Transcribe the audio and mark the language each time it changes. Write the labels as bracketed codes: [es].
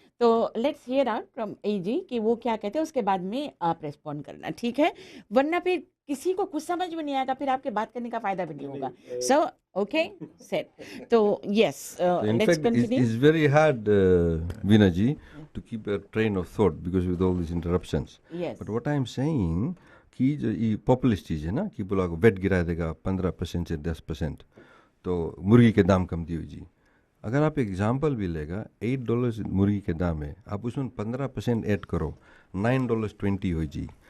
[hi] तो [en] let's hear out [hi] from एजी कि वो क्या कहते हैं, उसके बाद में आप रेस्पॉन्ड करना, ठीक है? वरना फिर किसी को कुछ समझ में नहीं आएगा, फिर आपके बात करने का फायदा भी नहीं होगा। [en] So okay set, तो yes let's continue. It's very hard, Veena ji, to keep a train of thought because with all these interruptions. Yes. But what I'm saying [hi] कि जो ये पॉपुलिस्ट चीज़ है ना कि बोला वेट गिरा देगा 15% से 10%, तो मुर्गी के दाम कम दी हुई जी। अगर आप एग्जांपल भी लेगा, $8 मुर्गी के दाम है, आप उसमें 15% ऐड करो, $9.20 हो जी।